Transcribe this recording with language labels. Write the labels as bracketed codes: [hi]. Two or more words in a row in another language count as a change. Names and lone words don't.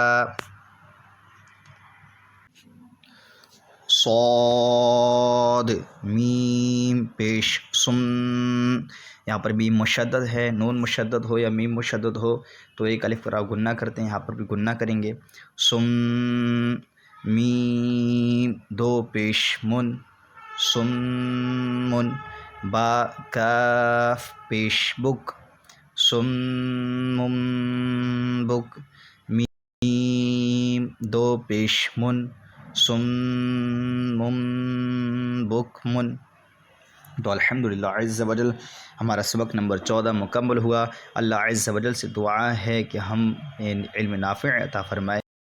[ur] صاد میم پیش سم، یہاں پر میم مشدد ہے، نون مشدد ہو یا میم مشدد ہو تو ایک الف را گنہ کرتے ہیں، یہاں پر بھی گنہ کریں گے. سم میم دو پیش من، سمن. با کاف پیش بک، سمم بک. میم دو پیش من، سمم بکمن. تو [ar] الحمدللہ عز وجل [ur] ہمارا سبق نمبر 14 مکمل ہوا. [ar] اللہ عز وجل [ur] سے دعا ہے کہ ہم علم نافع عطا فرمائے.